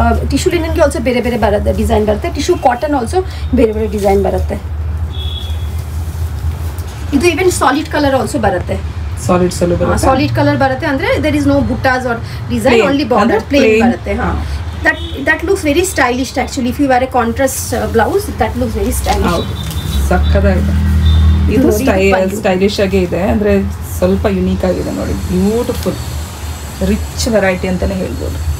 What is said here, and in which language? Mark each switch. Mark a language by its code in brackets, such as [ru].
[kn] Tissue ಲಿನನ್ಗೆ also ಬೇರೆ ಬೇರೆ ಬರುತ್ತೆ, ಡಿಸೈನ್ ಬರುತ್ತೆ. ಟಿಶ್ಯೂ ಕಾಟನ್ ಆಲ್ಸೋ ಬೇರೆ ಬೇರೆ ಡಿಸೈನ್ ಬರುತ್ತೆ. ಇದು ಈವನ್ ಸಾಲಿಡ್ ಕಲರ್ ಆಲ್ಸೋ ಬರುತ್ತೆ. ಸಾಲಿಡ್ ಕಲರ್ ಬರುತ್ತೆ ಅಂದ್ರೆ [en] there is no buttas or design, only border plain [kn] ಬರುತ್ತೆ. [en] that looks very stylish actually. If you wear a contrast blouse, that looks very stylish. [kn] ಸಕ್ಕತ್ತಾಗಿದೆ. ಇದು ಸ್ಟೈಲಿಶ್ ಆಗಿ ಇದೆ, ಅಂದ್ರೆ ಸ್ವಲ್ಪ ಯುನೀಕ್ ಆಗಿದೆ ನೋಡಿ, ಬ್ಯೂಟಿಫುಲ್ ರಿಚ್ ವೆರೈಟಿ ಅಂತಾನೆ ಹೇಳ್ಬೋದು.